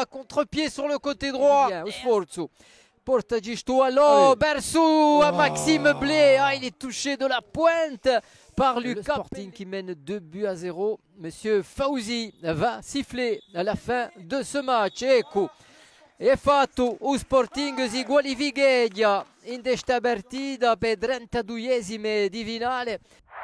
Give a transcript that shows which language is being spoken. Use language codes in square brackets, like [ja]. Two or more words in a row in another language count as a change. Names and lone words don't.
[fr] Contre-pied sur le côté droit. Porta Gistualo, Bersou à Maxime Blé. Ah, il est touché de la pointe par Lucas. Le Sporting qui mène 2-0. Monsieur Fauzi va siffler à la fin de ce match. [it] Ecco, è fatto o Sporting si qualifica in questa partita per 32esime di finale.